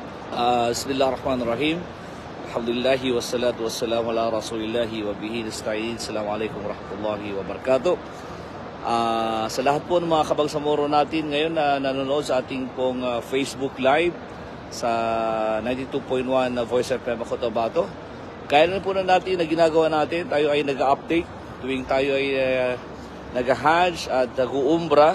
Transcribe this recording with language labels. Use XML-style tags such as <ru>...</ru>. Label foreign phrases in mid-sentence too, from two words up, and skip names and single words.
<ar>بسم الله الرحمن الرحيم الحمد لله والصلاة والسلام على رسول الله وبه نستعين. السلام عليكم ورحمة الله وبركاته.</ar> <tl>Sa lahat po ng mga kabangsamoro natin ngayon na nanonood sa ating pong Facebook Live sa 92.1 Voice FM Cotabato. Kaya na po na natin na ginagawa natin, tayo ay nag-update tuwing tayo ay nag-hajj at nag-uumbra.</tl>